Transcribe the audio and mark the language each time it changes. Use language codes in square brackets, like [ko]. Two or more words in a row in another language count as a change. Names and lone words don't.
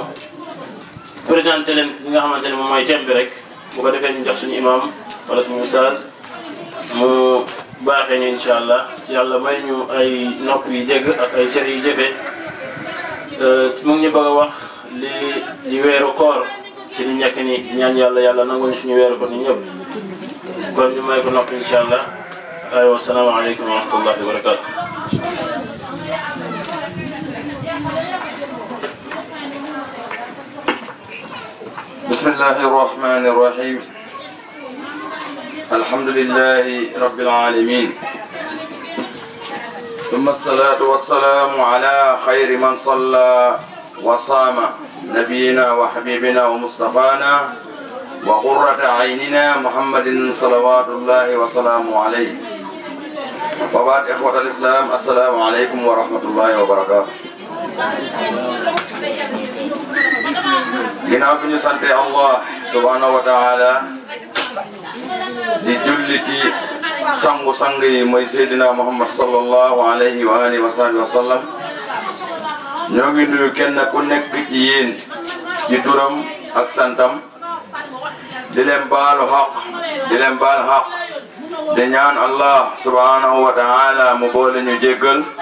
[wo] présenté leen li nga xamante ne moom mooy thème bi rek bu ko defee ñu jox suñu imam wala suñu ustaaz mu baaxee ñu [ar] إن شاء الله [wo] yàlla may ñu ay nopp yi dégg ak ay cër yi jëfee mu ngi ñu bëgg a wax li weeru koor ci li nekk nii ñaan yàlla nanguñu suñu weeru ko ni ñëpp kon ñu may ko nopp [ar] إن شاء الله [wo] aywa [ar] السلام عليكم ورحمة الله وبركاته بسم الله الرحمن الرحيم الحمد لله رب العالمين ثم الصلاة والسلام على خير من صلى وصام نبينا وحبيبنا ومصطفانا وقرة أعيننا محمد صلوات الله وسلامه عليه وبعد إخوة الإسلام السلام عليكم ورحمة الله وبركاته [wo] ginnaaw bi ñu sante Allah [ar] سبحانه وتعالى [wo] di julli ci sangu-sang yi mooy Seydina Muhammad [ar] صلى الله عليه وعلى آله وصحبه وسلم [wo] ñoo ngi nuyu kenn ku nekk ci yéen ci turam ak santam di leen baalu xaq di ñaan Allah [ar] سبحانه وتعالى [wo] mu boole ñu jéggal